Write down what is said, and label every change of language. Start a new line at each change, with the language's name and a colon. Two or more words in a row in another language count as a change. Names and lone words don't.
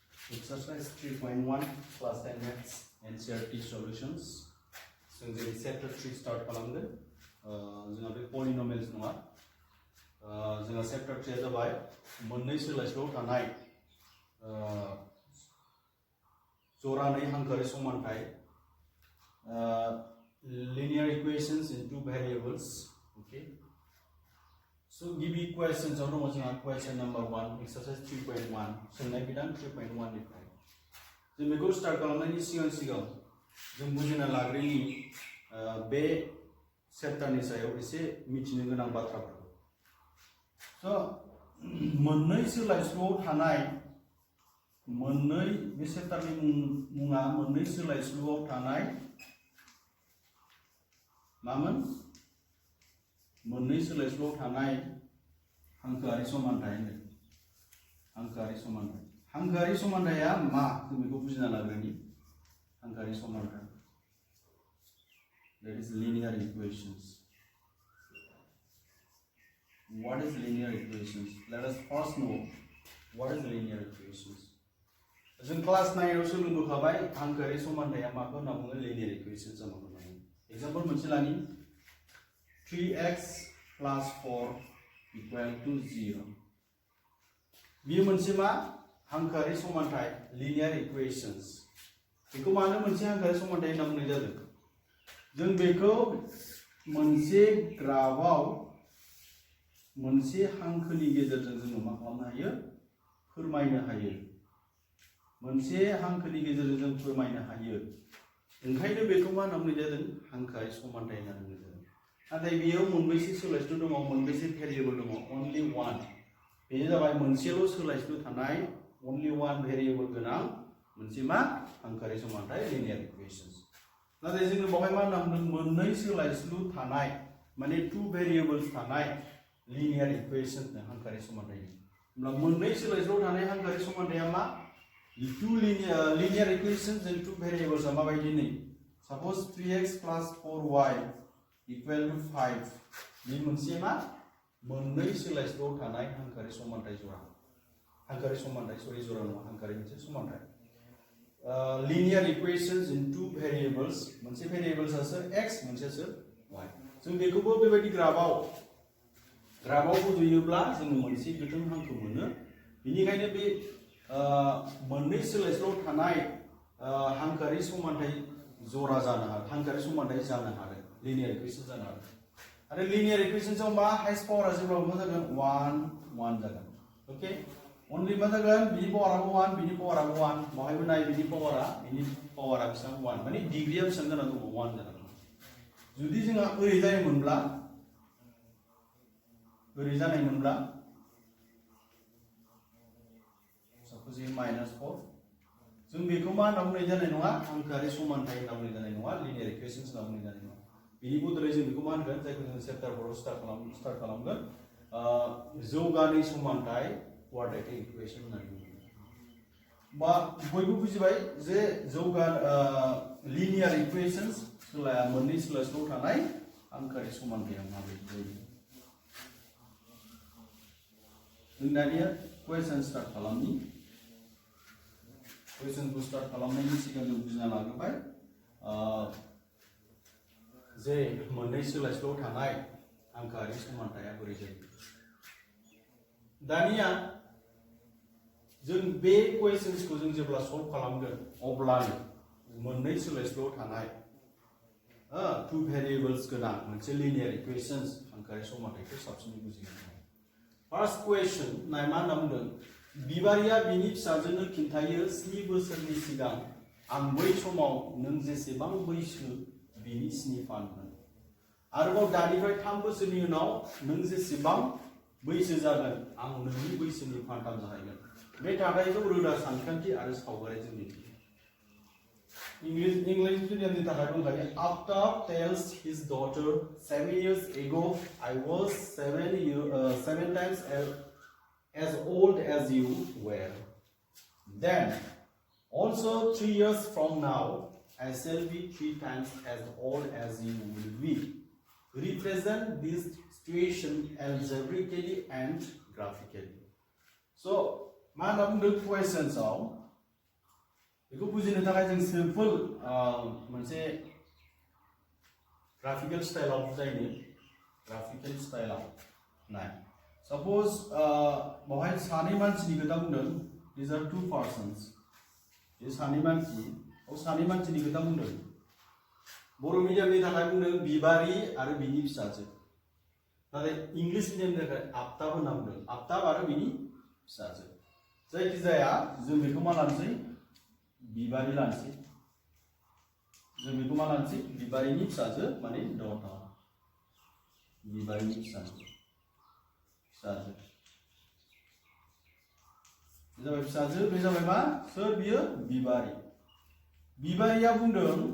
English: Exercise 3.1 class 10 maths NCERT solutions.
Bodo: जों जेरै
English: chapter 3 start
Bodo: खालामगोन जोंहा बे polynomials नङा जोंहा chapter 3 आ जाबाय मोननै सोलायस्ल'आव थानाय जरानै हांखोआरि समानथाय
English: linear equations in two variables. Okay, so
Bodo: गिबि questions आव दङ जोंहा
English: question number 1 exercise 3.1
Bodo: सोंनाय बिधान 3.1 निफ्राय जों बेखौ स्टार्ट खालामनायनि सिगां जों बुजिना लाग्रोनि बे चैप्टारनि सायाव एसे मिथिनो गोनां बाथ्राफोरखौ स' मोननै सोलायस्ल'आव थानाय मोननै बे चैप्टारनि मुङा मोननै सोलायस्ल'आव थानाय मामोन मोननै सोलायस्ल'आव थानाय हांखोआरि समानथाय हांखोआरि समानथाया मा जों बेखौ बुजिना लाग्रोनि हांखोआरि समानथाय
English: that is linear equations. What is linear equations? Let us first know what is linear equations.
Bodo: जों क्लास 9 आव सोलोंबोखाबाय हांखोआरि समानथाया माखौ होनना बुङो
English: linear equations
Bodo: माखौ होनना बुङो एग्जांपल मोनसे लानि
English: 3x plus 4 equal to 0
Bodo: बेयो मोनसे मा हांखोआरि समानथाय
English: linear equations
Bodo: बेखौ मानो मोनसे हांखोआरि समानथाय होनना बुंनाय जादों जों बेखौ मोनसे ग्राफआव मोनसे हांखोनि गेजेरजों जों मा खालामनो हायो फोरमायनो हायो मोनसे हांखोनि गेजेरजों जों फोरमायनो हायो ओंखायनो बेखौ मा होनना बुंनाय जादों हांखोआरि समानथाय होनना बुंनाय जादों नाथाय बेयाव मोनबेसे सोलायस्लु दङ मोनबेसे भेरिएबल दङ
English: only one
Bodo: बेनो जाबाय मोनसेल' सोलायस्लु थानाय
English: only one variable
Bodo: गोनां मोनसे मा हांखोआरि समानथाय
English: linear equations
Bodo: नाथाय जोङो बावहाय मा होनना बुंदों मोननै सोलायस्लु थानाय माने
English: two variables
Bodo: थानाय
English: linear equation
Bodo: हांखोआरि समानथाय होनब्ला मोननै सोलायस्लु थानाय हांखोआरि समानथाया मा
English: two linear equations and two variables
Bodo: आ माबायदि नै
English: suppose 3x plus 4y equal to 5
Bodo: बे मोनसे मा मोननै सोलायस्लुआव थानाय हांखोआरि समानथाय जरा हांखोआरि समानथाय सरि जरा नङा हांखोआरि मोनसे समानथाय
English: linear equations in two variables
Bodo: मोनसे variables आ सोर x मोनसे सोर y जों बेखौबो बेबायदि ग्राफआव बुजोयोब्ला जों मोनसे गोथों हांखो मोनो बेनिखायनो बे मोननै सोलायस्ल'आव थानाय हांखोआरि समानथाय जरा जानो हादों हांखोआरि समानथाय जानो हादों
English: linear equation
Bodo: जानो हादों आरो
English: linear equations
Bodo: आव मा
English: highest power
Bodo: जेब्लाबो मा जागोन 1 जागोन
English: okay only
Bodo: मा जागोन बिनि पावाराबो 1 बिनि पावाराबो 1 बहायबो नाय बिनि पावारा बेसेबां 1 माने डिग्रीया बेसेबां जाना दङ 1 जाना दङ जुदि जोंहा ओरै जानायमोनब्ला suppose -4 जों बेखौ मा होनना बुंनाय जानाय नङा हांखोआरि समानथाय होनना बुंनाय जानाय नङा
English: linear equations
Bodo: होनना बुंनाय जानाय नङा बेनि बदलै जों बेखौ मा होनगोन जायखौ जों चैप्टार 4 आव स्टार्ट खालामगोन जौगानै समानथाय
English: quadratic equation
Bodo: होननानै बुङो बा बयबो बुजिबाय जे
English: linear equations
Bodo: मोननै सोलायस्ल'आव थानाय हांखोआरि समानथाया माबायदि जायो जों दानिया
English: question start
Bodo: खालामनि क्वेश्चनखौ स्टार्ट खालामनायनि सिगां जों बुजिना लाग्रोबाय जे मोननै सोलायस्ल'आव थानाय हांखोआरि समानथाया बोरै जायो दानिया जों बे क्वेश्चन्सखौ जों जेब्ला सल्व खालामगोन अब्ला मोननै सोलायस्ल'आव थानाय two variables गोनां मोनसे
English: linear equations
Bodo: हांखोआरि समानथायखौ साबसिनै बुजिनो हायो
English: first question
Bodo: नाय मा होनना बुंदों बिबारिया बिनि फिसाजोनो खिन्थायो 7 बोसोरनि सिगां आं बै समाव नों जेसेबां बैसो बिनि 7 फानमोन आरोबाव दानिफ्राय 3 बोसोरनि उनाव नों जेसेबां बैसो जागोन आं नोंनि बैसोनि फानथाम जाहैगोन बे थाथायखौ रोदा सानखान्थि आरो सावगारिजों दिन्थि
English: English medium
Bodo: थाखाय दंखायो After
English: tells his daughter 7 years ago I was 7 times as old as you were then also 3 years from now I shall be 3 times as old as you will be represent this situation algebraically and graphically so
Bodo: मा होनना बुंदों क्वेश्चन्सआव बेखौ बुजिनो थाखाय जों सिम्पल मोनसे
English: graphical style
Bodo: बुजायनो
English: graphical style
Bodo: नाय सपोज बहाय सानै मानसिनि खोथा बुंदों
English: these are two persons
Bodo: बे सानै मानसिनि खोथा बुंदों बर' मिडियामनि थाखाय बुंदों बिबारि आरो बिनि फिसाजो नाथाय
English: English medium
Bodo: थाखाय आफ्ताब होनना बुंदों आफ्ताब आरो बिनि फिसाजो जायखिजाया जों बेखौ मा लानोसै बिबारि लानोसै जों बेखौ मा लानोसै बिबारिनि फिसाजो माने daughter बिबारिनि फिसाजो जाबाय फिसाजो बे जाबाय मा सोर बियो बिबारि बिबारिया बुंदों